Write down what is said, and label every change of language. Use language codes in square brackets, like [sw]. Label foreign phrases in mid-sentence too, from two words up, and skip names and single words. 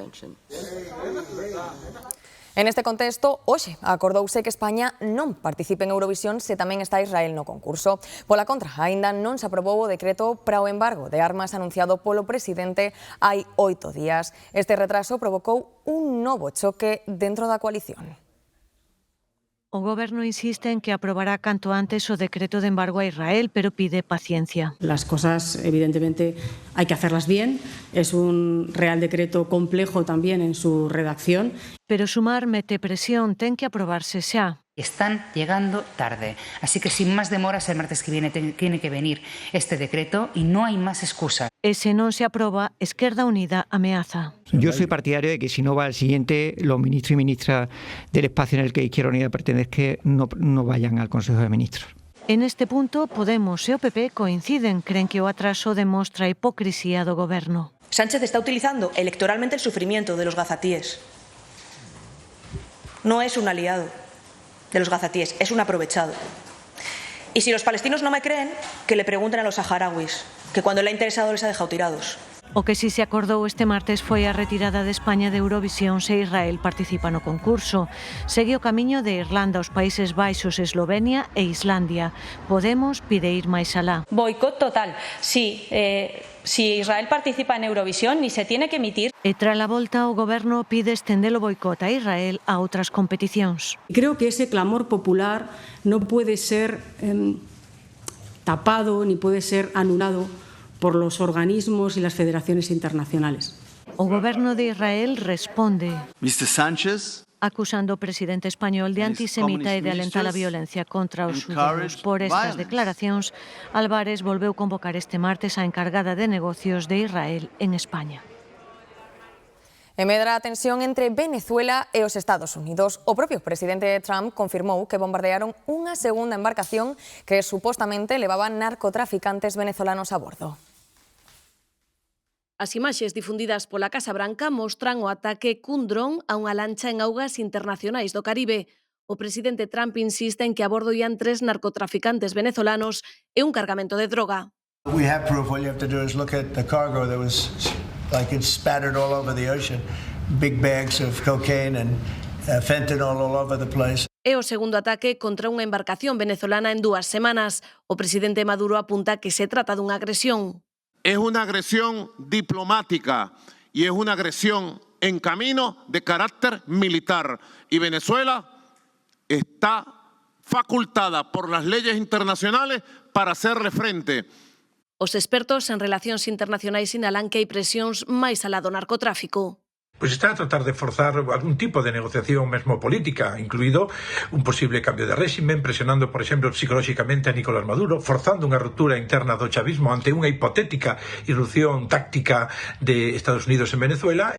[gl] En este contexto, hoxe acordouse que España non participe en Eurovisión se tamén está Israel no concurso. Pola contra, aínda non se aprobou o decreto para o embargo de armas anunciado polo presidente hai 8 días. Este retraso provocou un novo choque dentro da coalición. O Goberno insiste en que aprobará canto antes o decreto de embargo a Israel, pero pide paciencia. [es] Las cosas, evidentemente, hay que hacerlas bien. Es un Real Decreto complejo también en su redacción. [gl] Pero Sumar mete presión, ten que aprobarse xa. [es] Están llegando tarde, así que sin más demoras el martes que viene tiene que venir este decreto y no hay más excusa. [gl] E se non se aproba, Esquerda Unida ameaza. [es] Yo soy partidario de que si no va al siguiente, los ministros y ministras del espacio en el que Izquierda Unida pertenece no vayan al Consejo de Ministros. [gl] En este punto, Podemos e o PP coinciden, creen que o atraso demostra a hipocrisía do Goberno. [es] Sánchez está utilizando electoralmente el sufrimiento de los gazatíes. No es un aliado de los gazatíes, es un aprovechado. Y si los palestinos no me creen, que le pregunten a los saharauis, que cuando le ha interesado les ha dejado tirados. [gl] O que si se acordou este martes foi a retirada de España de Eurovisión se Israel participa no concurso. Segue o camiño de Irlanda, os Países Baixos, Eslovenia e Islandia. Podemos pide ir máis alá. Boicot total. [es] Si Israel participa en Eurovisión, ni se tiene que emitir. [gl] E tras a volta, o Goberno pide estender o boicot a Israel a outras competicións. [es] Creo que ese clamor popular no puede ser tapado ni puede ser anulado por los organismos y las federaciones internacionales. [gl] O Goberno de Israel responde. Mr. Sánchez, acusando ao presidente español de antisemita e de alentar a violencia contra os xudeus. Por estas declaracións, Álvarez volveu convocar este martes a encargada de negocios de Israel en España. E medra a tensión entre Venezuela e os Estados Unidos. O propio presidente Trump confirmou que bombardearon unha segunda embarcación que supostamente levaba narcotraficantes venezolanos a bordo. As imaxes difundidas pola Casa Branca mostran o ataque cun dron a unha lancha en augas internacionais do Caribe. O presidente Trump insiste en que a bordo ian 3 narcotraficantes venezolanos e un cargamento de droga. [en] We have proof. All you have to do is look at the cargo that was like it's spattered all over the ocean. Big bags of cocaine and fentanyl all over the place. [gl] É o segundo ataque contra unha embarcación venezolana en 2 semanas. O presidente Maduro apunta que se trata dunha agresión. [es] Es una agresión diplomática y es una agresión en camino de carácter militar. Y Venezuela está facultada por las leyes internacionales para hacerle frente. [gl] Os expertos en relacións internacionais sinalan que hai presións máis alá do narcotráfico. Pois está a tratar de forzar algún tipo de negociación mesmo política, incluído un posible cambio de réximen, presionando, por exemplo, psicolóxicamente a Nicolás Maduro, forzando unha ruptura interna do chavismo ante unha hipotética irrupción táctica de Estados Unidos en Venezuela.